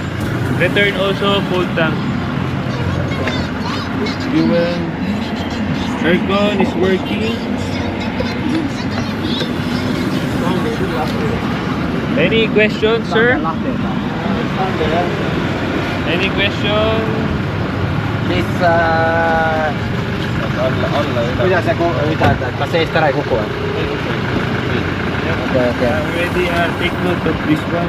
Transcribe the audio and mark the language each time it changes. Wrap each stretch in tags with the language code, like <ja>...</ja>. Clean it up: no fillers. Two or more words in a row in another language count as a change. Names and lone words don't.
<en>Return also full tank. Fuel. Aircon is working. Any questions, sir? Any question?</en> <et>Mis kuidas see ütled, et kas eest ära ei kuku või?</et> <en>Already take note of this one.</en>